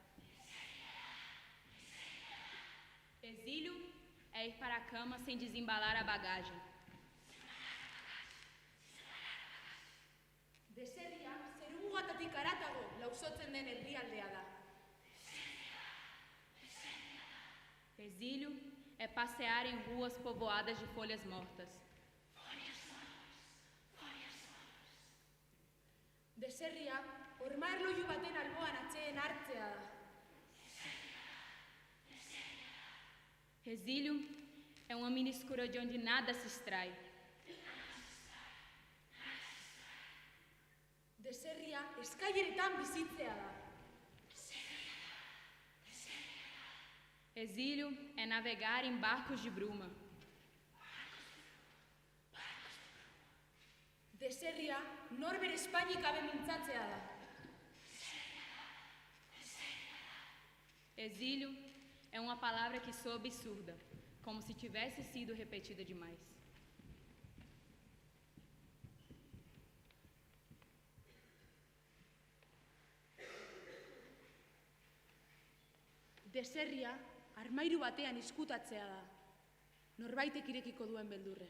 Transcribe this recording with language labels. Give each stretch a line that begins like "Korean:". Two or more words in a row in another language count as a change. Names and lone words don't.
Portuguese: Exílio é ir para a cama sem desembalar a bagagem.
Basque: Deserria, zerumugatatik haratago lausotzen den herrialdea da.
Portuguese: Exílio é passear em ruas povoadas de folhas mortas.
Basque: Deserria, hormaerloju baten alboan atseen hartzea da.
Portuguese: Exílio é uma mini escura de onde nada se extrai.
Basque: Deserria, eskaileretan bizitzea da.
Portuguese: Exílio é navegar em barcos de bruma.
Basque: Deserria, norbere Espainik gabe mintzatzea da.
Portuguese: Exílio é uma palavra que soa absurda, como se tivesse sido repetida demais.
Basque: Deserria, armairu batean izkutatzea da, norbaitek irekiko duen beldurrez.